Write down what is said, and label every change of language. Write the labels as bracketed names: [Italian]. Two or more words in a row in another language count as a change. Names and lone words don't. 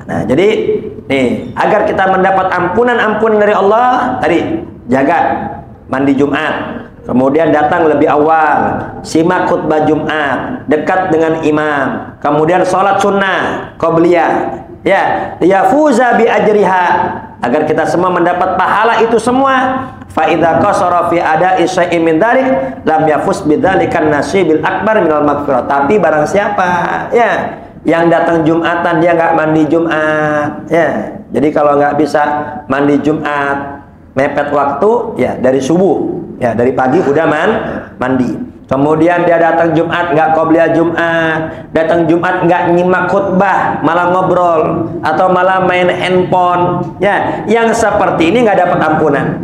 [Indonesian] Nah, jadi nih, agar kita mendapat ampunan dari Allah, tadi jaga mandi Jumat, kemudian datang lebih awal, simak khutbah Jumat, dekat dengan imam, kemudian sholat sunnah qobliyah, ya, [Arabic] يفوز بأجرها, [Indonesian] agar kita semua mendapat pahala itu semua. [Arabic] فإذا قصر في أداء شيء من ذلك لم يفز بذلك النصيب الأكبر من المغفرة. [Indonesian] Tapi barang siapa, ya, yang datang Jumatan dia nggak mandi Jumat, ya, jadi kalau nggak bisa mandi Jumat, mepet waktu, ya, dari subuh, ya, dari pagi udah mandi. Kemudian dia datang Jumat nggak qobliyah Jumat, datang Jumat nggak nyimak khutbah, malah ngobrol atau malah main handphone, ya, yang seperti ini nggak dapat ampunan.